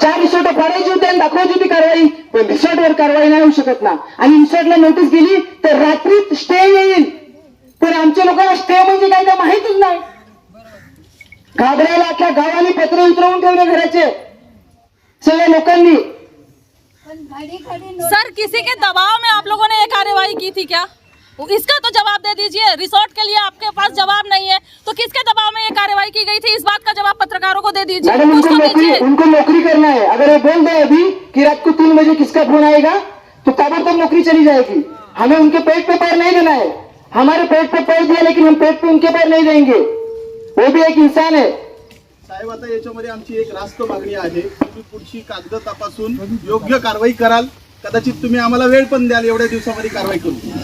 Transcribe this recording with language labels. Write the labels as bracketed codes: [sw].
[mr] 4 resort पाडायची होती आणि दाखवायची होती कारवाई. पण रिसॉर्टवर कारवाई नाही होऊ शकत ना. आणि रिसॉर्टला नोटीस गेली तर रात्रीत स्टे येईल. पण आमच्या लोकांना स्टे म्हणजे काय ते माहितच नाही. घाबरायला अख्ख्या गावाने पत्र उतरवून ठेवले घराचे सगळ्या लोकांनी. [hi] सर किसी के दबाव में आप लोगों ने ये कार्रवाई की थी क्या? इसका तो जवाब दे दीजिए. रिसोर्ट के लिए आपके पास जवाब नहीं है तो किसके दबाव में ये कार्रवाई की गई थी? इस बात का जवाब पत्रकारों को दे दीजिए. मैडम उनको नौकरी करना है. अगर ये बोल दे अभी कि रात को 3 बजे किसका फोन आएगा तो ताबड़तोड़ नौकरी चली जाएगी. हमें उनके पेट पे पैर नहीं देना है. हमारे पेट पे पैर दिया लेकिन हम पेट पे उनके पैर नहीं देंगे. वो भी एक इंसान है. [mr] साहेब आता याच्यामध्ये आमची एक रास्त मागणी आहे. तुम्ही पुढची कागद तपासून योग्य कारवाई कराल. कदाचित तुम्ही आम्हाला वेळ पण द्याल एवढ्या दिवसामध्ये कारवाई करू.